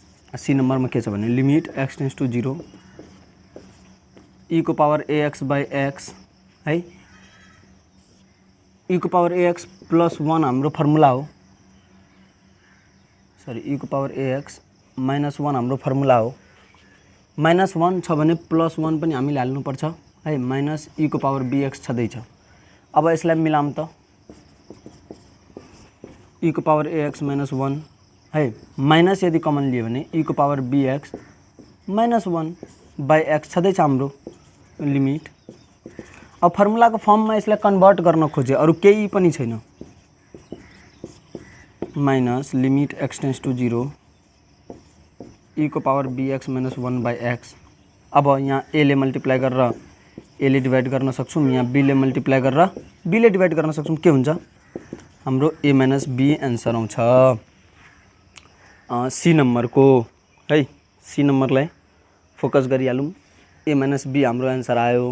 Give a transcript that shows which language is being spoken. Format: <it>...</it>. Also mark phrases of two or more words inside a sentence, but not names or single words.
<ne>सी नम्बरमा के छ भने</ne> <en>limit x tends to 0 e</en> <ne>को</ne> <en>power ax by x</en> <ne>है, e को</ne> <en>power ax plus 1</en> <ne>हाम्रो फर्मुला हो, सरी e को</ne> <en>power ax minus 1</en> <ne>हाम्रो फर्मुला हो। माइनस 1 छ भने प्लस 1 पनि हामीले हाल्नुपर्छ है, माइनस e को</ne> <en>power bx</en> <ne>छँदैछ। अब यसलाई मिलाम त, e को</ne> <en>power ax minus 1</en> <ne>है, माइनस यदि कमन लियो भने e को</ne> <en>power bx minus 1 by x</en> <ne>छँदैछ हाम्रो लिमिट। अब फर्मुलाको फर्ममा यसलाई कन्भर्ट गर्न खोजे, अरू केही पनि छैन।</ne> <en>minus limit x tends to 0 e</en> <ne>को</ne> <en>power bx minus 1 by x.</en> <ne>अब यहाँ a ले मल्टिप्लाई गरेर a ले डिभाइड गर्न सक्छौँ, यहाँ b ले मल्टिप्लाई गरेर b ले डिभाइड गर्न सक्छौँ। के हुन्छ हाम्रो</ne> <en>a minus b answer</en> <ne>आउँछ सी नम्बरको है। सी नम्बरलाई फोकस गरिहालौँ,</ne> <en>a minus b</en> <ne>हाम्रो एन्सर आयो।</ne>